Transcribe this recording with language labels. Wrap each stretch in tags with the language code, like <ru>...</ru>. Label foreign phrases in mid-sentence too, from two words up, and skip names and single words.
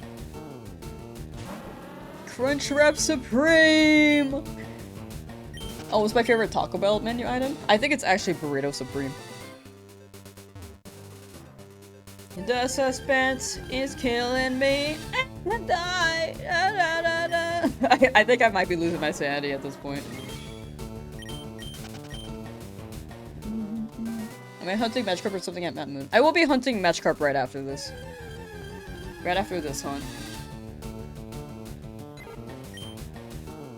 <en>Crunchwrap Supreme! Oh, it's my favorite Taco Bell menu item? I think it's actually Burrito Supreme. The suspense is killing me. And die. Da, da, da, da. I think I might be losing my sanity at this point. Am I hunting Magikarp or something at Mount Moon? I will be hunting Magikarp right after this. Right after this hunt.</en>